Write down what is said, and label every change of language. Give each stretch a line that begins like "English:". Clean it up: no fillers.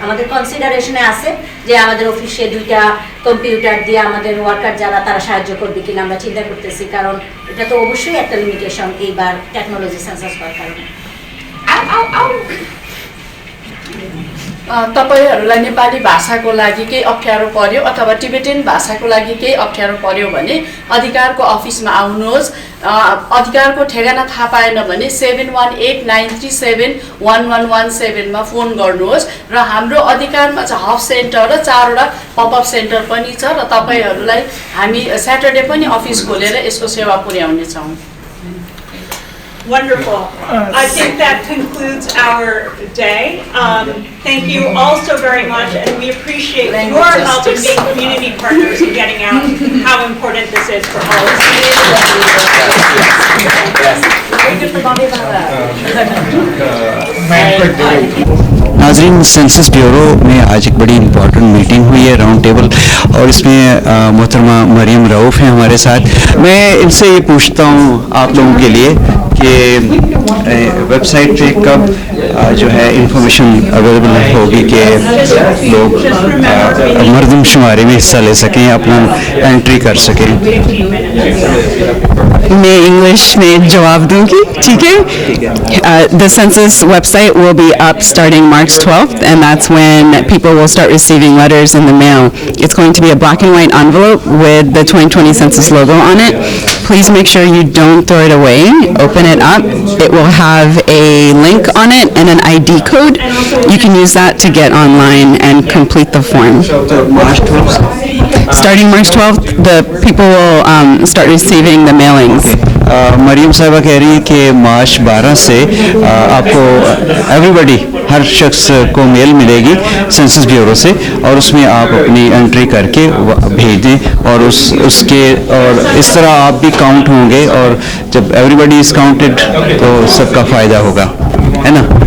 Bangla: আমাদের কনসিডারেশনে আছে যে আমাদের অফিসে 2টা কম্পিউটার দিয়ে আমাদের ওয়ার্কার যারা তারা সাহায্য করবে কিনা আমরা চিন্তা করতেছি, কারণ এটা তো অবশ্যই একটা লিমিটেশন এইবার टेक्नोलोजी सेन्सस করার কারণে।
Nepali: तपाईहरुलाई नेपाली भाषाको लागि केही अप्ठ्यारो पर्यो अथवा टिबेटन भाषाको लागि केही अप्ठ्यारो पर्यो भने अधिकारको अफिसमा आउनुहोस्। अधिकारको ठेगाना थाहा पाएन भने 7189371117 मा फोन गर्नुहोस् र हाम्रो अधिकारमा चाहिँ हब सेन्टर र 4वटा पपअप सेन्टर पनि छ र तपाईहरुलाई हामी स्याटरडे पनि अफिस खोलेर यसको सेवा पुर्याउने छौं।
English: Wonderful. I think that concludes our day. Thank you all so very much, and we appreciate your help in being community partners and getting out how important this is for all of us.
Hindi: नाज़रीन, census bureau में आज एक बड़ी important meeting हुई है, round table, और इसमें मोहतरमा मरियम रऊफ़ हैं हमारे साथ। मैं इनसे ये पूछता हूँ आप लोगों के लिए कि वेबसाइट पे कब जो है इंफॉर्मेशन अवेलेबल होगी कि लोग मरदमशुमारी में हिस्सा ले सकें, अपना एंट्री कर सकें। मैं इंग्लिश में जवाब दूंगी, ठीक है?
English: The census website will be up starting March 12th, and that's when people will start receiving letters in the mail. It's going to be a black and white envelope with the 2020 census logo on it. Please make sure you don't throw it away. Open it up. It will have a link on it and an ID code. You can use that to get online and complete the form. Starting March 12th, the people will start receiving the mailings.
Hindi: Maryam साहिबा कह रही है कि मार्च 12 से आपको everybody, हर शख्स को mail मिलेगी सेंसस ब्यूरो से, और उसमें आप अपनी एंट्री करके भेज दें, और उसके और इस तरह आप भी काउंट होंगे, और जब
English: everybody is counted
Hindi: तो सबका फ़ायदा होगा, है ना?